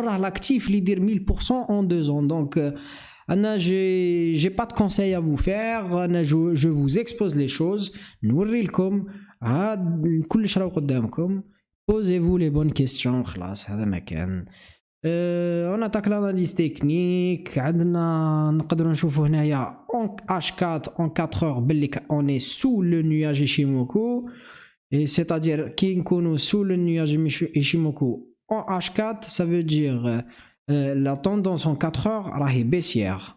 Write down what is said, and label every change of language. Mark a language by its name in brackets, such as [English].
[Arabic] وراه [French] l'actif [Arabic] اللي يدير [French] 1000% en 2 ans. donc [Arabic] انا [French] j'ai pas de conseil à vous faire. [Arabic] انا [French] je vous expose les choses, [Arabic] نوري لكم هاد كلش راه قدامكم. [French] posez-vous les bonnes questions. [Arabic] خلاص هذا ما كان. [French] on attaque l'analyse technique. [Arabic] عندنا نقدروا نشوفوا هنايا [French] H4 en 4 heures [Arabic] باللي [French] on est sous le nuage Ishimoku. Et c'est-à-dire qu'on est sous le nuage Ishimoku en H4, ça veut dire la tendance en 4 heures est baissière.